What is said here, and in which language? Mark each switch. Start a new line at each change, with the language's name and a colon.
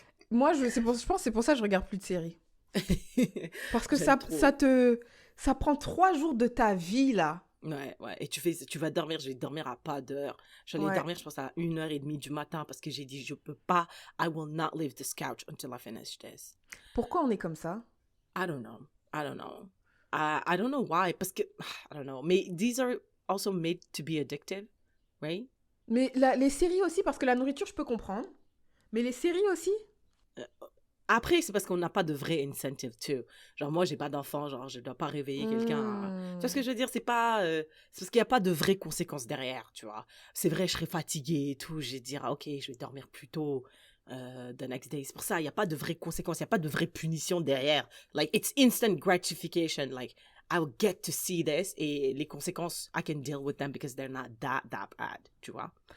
French: Moi, je pense que c'est pour ça que je regarde plus de séries. Parce que ça prend 3 jours de ta vie, là. Ouais. Et tu vas dormir, je vais dormir à pas d'heure. J'allais dormir, je pense, à 1h30 du matin parce que j'ai dit, je peux pas,
English: I will not leave this couch until I finish this.
French: Pourquoi on est comme ça?
English: I don't know. I don't know why.
French: Parce que,
English: I don't know.
French: Mais
English: these are also made to be addictive, right?
French: Mais les séries aussi, parce que la nourriture, je peux comprendre. Mais les séries aussi? Après, c'est parce qu'on n'a pas de vrai
English: incentive, too.
French: Genre, moi, j'ai pas d'enfant, genre, je dois pas réveiller quelqu'un. Tu vois ce que je veux dire? C'est pas... c'est parce qu'il n'y a pas de vraies conséquences derrière, tu vois. C'est vrai, je serais fatiguée et tout. Je vais dire, OK, je vais dormir plus tôt
English: the next day.
French: C'est pour ça, il n'y a pas de vraies conséquences. Il n'y a pas de vraie punition derrière.
English: Like, it's instant gratification. Like, I'll get to see this.
French: Et les conséquences,
English: I can deal with them because they're not that bad,
French: tu vois.